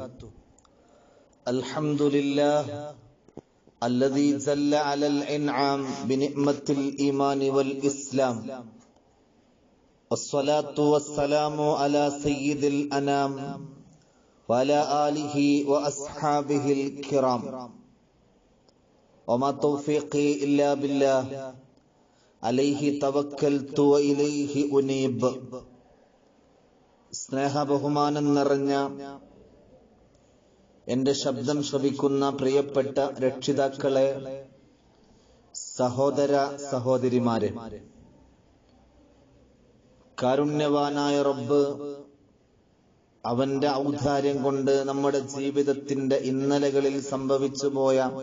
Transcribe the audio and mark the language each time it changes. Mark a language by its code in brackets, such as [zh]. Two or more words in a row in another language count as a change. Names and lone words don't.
[ar] الحمد لله الذي جل على الإنعام بنعمة الإيمان والإسلام، والصلاة والسلام على سيد الأنام وعلى آله وأصحابه الكرام، وما توفيقي إلا بالله عليه توكلت وإليه أنيب. [ml] സ്നേഹബഹുമാനം നിറഞ്ഞ എന്റെ ശബ്ദം ശ്രവിക്കുന്ന പ്രിയപ്പെട്ട രക്ഷിതാക്കളെ, സഹോദര സഹോദരിമാരെ, കാരുണ്യവാനായ റബ്ബ് അവന്റെ ഔദാര്യം കൊണ്ട് നമ്മുടെ ജീവിതത്തിന്റെ ഇന്നലകളിൽ സംഭവിച്ചു പോയ